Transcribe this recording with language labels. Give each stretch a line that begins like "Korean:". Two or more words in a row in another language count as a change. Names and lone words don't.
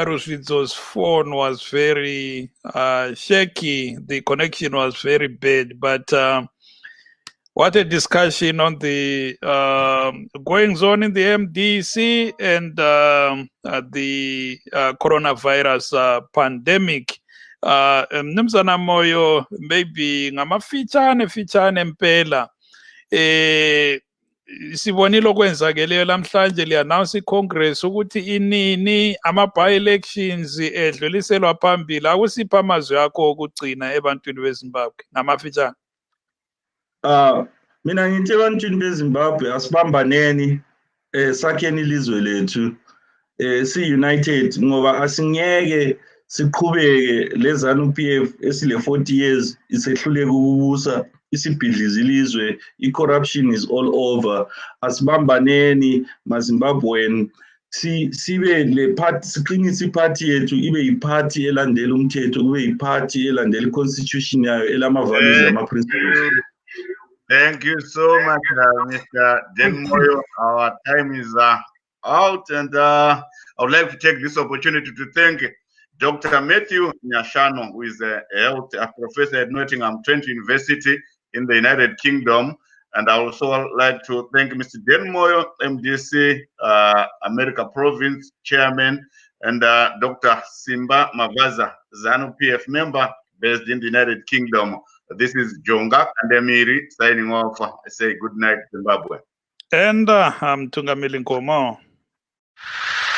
English: Arushizo's phone was very shaky. The connection was very bad. But what a discussion on the goings on in the MDC and the coronavirus pandemic.
North Ndebele: Mnumzana Moyo, maybe ngamafichane mpela. Sibonile okwenzakeleyo lamhlanje li-announce iCongress ukuthi inini ama-by-elections edluliselwa phambili. Akusipha amazwi akho okugcina ebantwini beZimbabwe ngamafichane. Mina ngithi ebantwini beZimbabwe asibambaneni sakheni ilizwe lethu si-united, ngoba asingeke siqhubeke leZANU-PF esile 40 years isehluleka ukubusa, isibhidliza ilizwe, i-corruption
English: is all over.
North Ndebele: Asibambaneni maZimbabwean, sibe le party, siqinise iphathi yethu ibe yiphathi elandela umthetho, kube yiphathi elandela i-constitution yayo elama-values nama-principles.
English: Thank you so much, Mr. Moyo. Our time is out, and I would like to take this opportunity to thank Dr. Matthew Nyashano, who is a health professor at Nottingham Trent University in the United Kingdom. And I also like to thank Mr. Moyo, MDC, America Province Chairman, and Dr. Simba Mavaza, ZANU-PF member based in the United Kingdom. This is Jonga and Emiri signing off. I say good night, Zimbabwe. And I'm Tungamili Nkomo.